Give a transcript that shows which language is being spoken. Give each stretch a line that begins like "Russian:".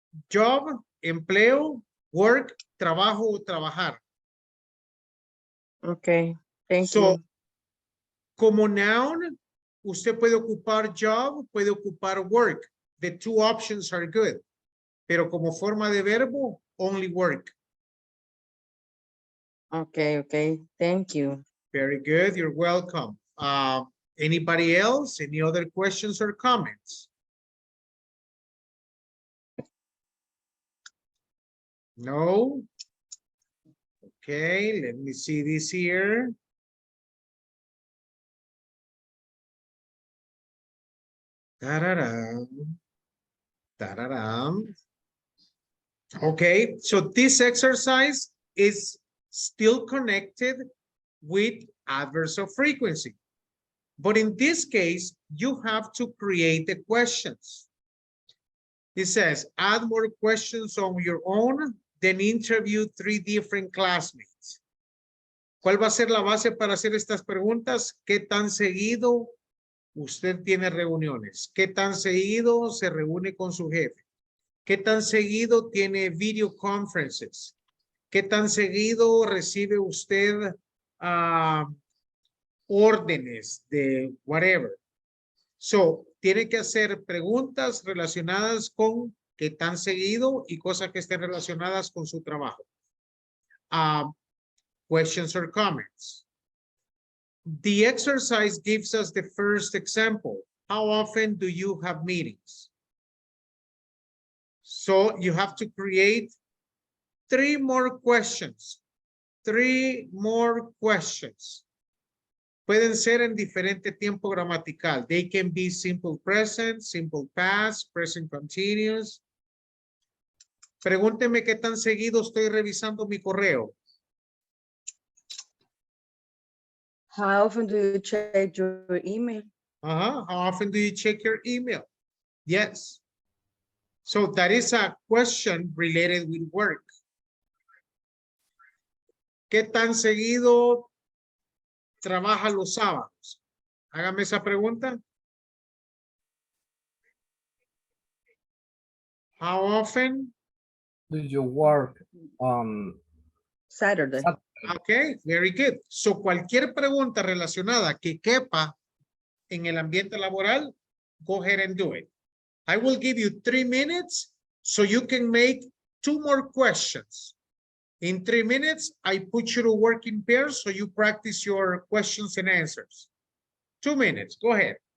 Spanish: Job, empleo, work, trabajo o trabajar.
English: Okay, thank So, you.
Spanish: como noun, usted puede ocupar job, puede ocupar work.
English: The two options are good.
Spanish: Pero como forma de verbo,
English: only work. Okay, okay, thank you. Very good, you're welcome. Anybody else? Any other questions or comments? No? Okay, let me see this here. Ta-da-dum. Ta-da-dum. Okay, so this exercise is still connected with adverbs of frequency. But in this case, you have to create the questions. It says, add more questions on your own, then interview 3 different classmates.
Spanish: ¿Cuál va a ser la base para hacer estas preguntas? ¿Qué tan seguido usted tiene reuniones? ¿Qué tan seguido se reúne con su jefe? ¿Qué tan seguido tiene video conferences? ¿Qué tan seguido recibe usted órdenes de whatever? So, tiene que hacer preguntas relacionadas con qué tan seguido y cosas que estén relacionadas con su trabajo.
English: Questions or comments? The exercise gives us the first example. How often do you have meetings? So you have to create 3 more questions. 3 more questions.
Spanish: Pueden ser en diferente tiempo gramatical.
English: They can be simple present, simple past, present continuous.
Spanish: Pregúnteme qué tan seguido estoy revisando mi correo.
English: How often do you check your email? How often do you check your email? Yes. So that is a question related with work.
Spanish: ¿Qué tan seguido trabaja los sábados? Hágame esa pregunta.
English: How often? Do you work on Saturday. Okay, very good.
Spanish: So cualquier pregunta relacionada que quepa en el ambiente laboral,
English: go ahead and do it. I will give you 3 minutes so you can make 2 more questions. In 3 minutes, I put you to work in pairs so you practice your questions and answers. 2 minutes, go ahead.